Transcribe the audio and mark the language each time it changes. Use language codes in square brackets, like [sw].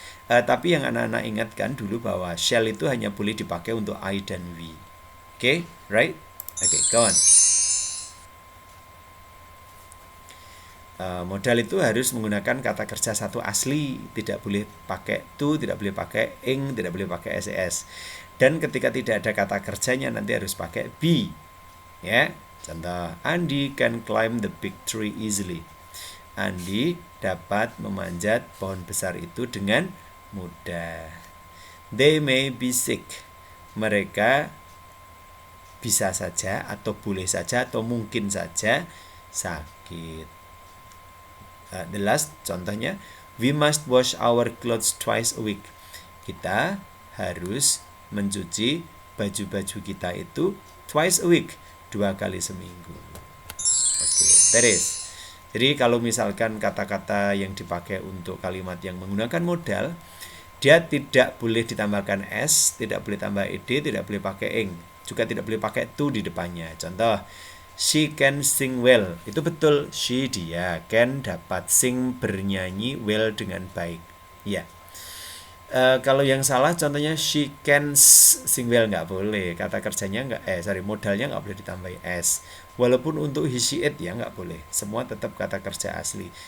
[id] Tapi yang anak-anak ingatkan dulu bahwa shall itu hanya boleh dipakai untuk I dan we. Oke, [en] right? [id] Oke, [en] go on. [id] Modal itu harus menggunakan kata kerja satu asli, tidak boleh pakai to, tidak boleh pakai ing, tidak boleh pakai ses. Dan ketika tidak ada kata kerjanya nanti harus pakai be. Ya, contoh, [en] Andy can climb the big tree easily. [id] Andy dapat memanjat pohon besar itu dengan mudah. [en] They may be sick. [id] Mereka bisa saja atau boleh saja atau mungkin saja sakit. [en] The last contohnya, we must wash our clothes twice a week. [id] Kita harus mencuci baju-baju kita itu [en] twice a week, [id] 2 kali seminggu. Oke, teres. Jadi kalau misalkan kata-kata yang dipakai untuk kalimat yang menggunakan modal, dia tidak boleh ditambahkan s, tidak boleh tambah ed, tidak boleh pakai ing, juga tidak boleh pakai to di depannya. [en] Contoh, she can sing well. [id] Itu betul, dia can dapat sing, bernyanyi well dengan baik. Ya. Kalau yang salah contohnya [en] she can sing well, [id] nggak boleh. Kata kerjanya modalnya nggak boleh ditambahi s. Walaupun untuk he, she, it ya nggak boleh. Semua tetap kata kerja asli.